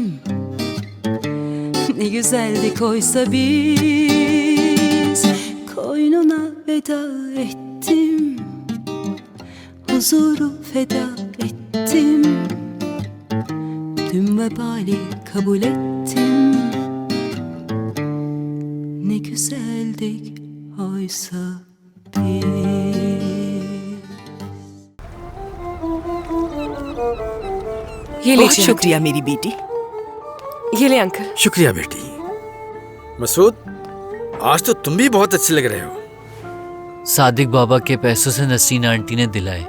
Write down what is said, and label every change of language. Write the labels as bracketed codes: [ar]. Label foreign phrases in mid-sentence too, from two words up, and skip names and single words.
[tr] Ne güzeldik oysa biz, koynuna veda ettim, huzuru feda ettim, tüm vebali kabul ettim. Ne güzeldik oysa biz. [hi] ये बहुत लीजिए शुक्रिया मेरी बेटी। ये ले अंकल। शुक्रिया बेटी। मसूद, आज तो तुम भी बहुत अच्छे लग रहे हो। सादिक बाबा के पैसों से नसीन आंटी ने दिलाए।